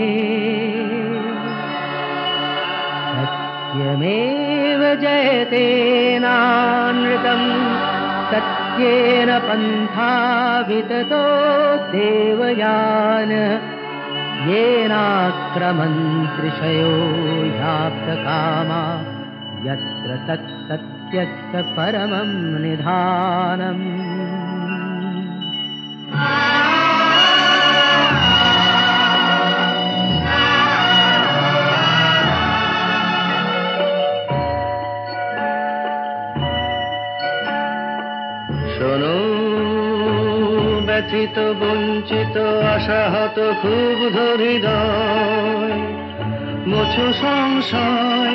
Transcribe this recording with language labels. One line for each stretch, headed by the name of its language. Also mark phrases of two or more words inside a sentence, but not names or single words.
Sanskrit: सत्यमेव जयते नानृतं सत्येन पन्था विततो देवयान येनाक्रमन्त्रिषयो ह्याप्तकामा यत्र तत्सत्यस्य परमं निधानम्
Bangla: শোনো ব্যথিত বঞ্চিত আশাহত ক্ষুব্ধ হৃদয় মোছো সংশয়